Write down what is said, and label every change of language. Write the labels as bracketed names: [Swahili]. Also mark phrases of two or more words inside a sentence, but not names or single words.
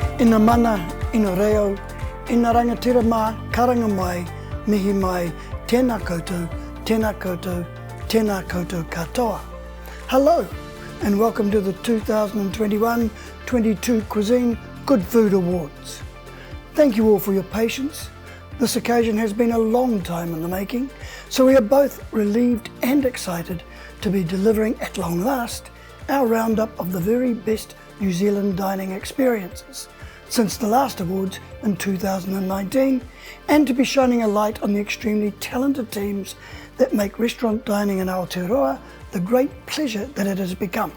[Māori] Ina mana, ina reo, ina rangatira mā, karanga mai, mihi mai, tēnā koutou, tēnā koutou, tēnā koutou katoa. [English] Hello, and welcome to the 2021-22 Cuisine Good Food Awards. Thank you all for your patience. This occasion has been a long time in the making, so we are both relieved and excited to be delivering at long last our roundup of the very best New Zealand dining experiences since the last awards in 2019, and to be shining a light on the extremely talented teams that make restaurant dining in Aotearoa the great pleasure that it has become.